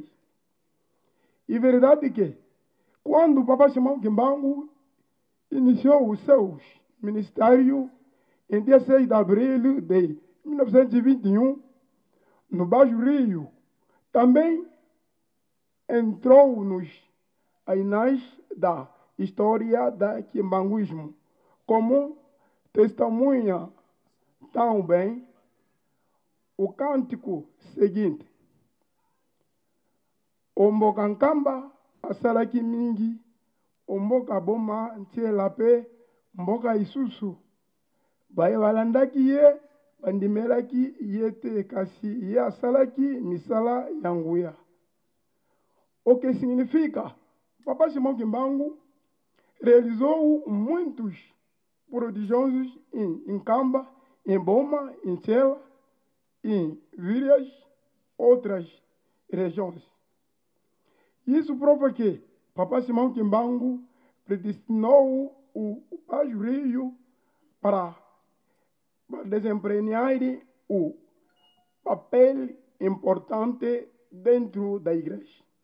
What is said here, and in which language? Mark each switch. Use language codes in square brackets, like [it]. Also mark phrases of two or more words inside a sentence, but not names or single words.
[pt] E verdade que, quando o Papa Simão Kimbangu iniciou os seus ministérios em dia 6 de abril de 1921, no Baixo Rio, também entrou nos anais da história do Kimbanguismo, como testemunha tão bem o cântico seguinte: [ln] Ombokankamba asalaki mingi, omboka boma ntielape, mboka isusu, balandaki ye, bandimelaki ye te, kasi ye asalaki misala yanguya. [pt] O que significa, Papa Simão Kimbangu realizou muitos prodigiosos em Kamba, em Boma, em Tchela, em várias outras regiões. Isso prova que Papa Simão Kimbangu predestinou o Baixo Rio para desempenhar o papel importante dentro da igreja.